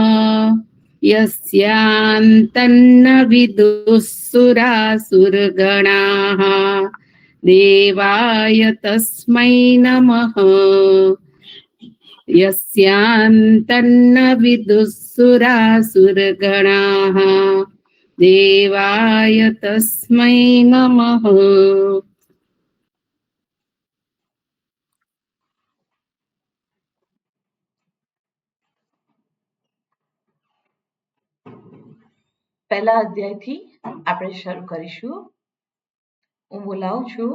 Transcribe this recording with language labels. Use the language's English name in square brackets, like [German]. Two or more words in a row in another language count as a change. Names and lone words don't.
[Sanskrit] यस्यान्तन्न विदुःसुरासुरगणाः देवाय तस्मै नमः यस्यान्तन्न विदुःसुरासुरगणाः देवाय तस्मै नमः. [Gujarati] પહેલા અધ્યાયથી આપણે શરૂ કરીશું. હું બોલાવું છું.